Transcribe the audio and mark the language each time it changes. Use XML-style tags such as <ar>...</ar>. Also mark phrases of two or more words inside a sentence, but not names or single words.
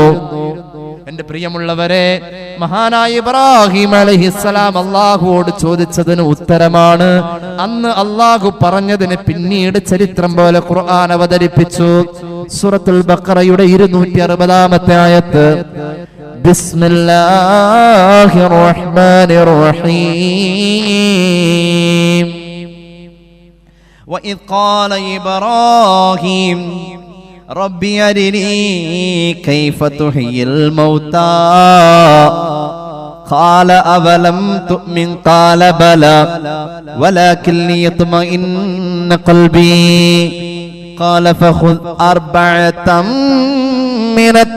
<ml>എന്റെ പ്രിയമുള്ളവരെ, മഹാനായ ഇബ്രാഹിം അലൈഹിസ്സലാം അല്ലാഹുവോട് ചോദിച്ചതിന് ഉത്തരമാണ് അന്ന് അല്ലാഹു പറഞ്ഞതിന് പിന്നീട് ചരിത്രം പോലെ ഖുർആൻ അവതരിപ്പിച്ചു. സൂറത്തുൽ ബഖറയുടെ 260-ാമത്തെ ആയത്ത്,</ml> <ar>بسم الله الرحمن الرحيم. وإذ قال إبراهيم رب أرني كيف تحيي الموتى قال أولم تؤمن قال بلى ولكن ليطمئن قلبي قال فخذ أربعة من</ar>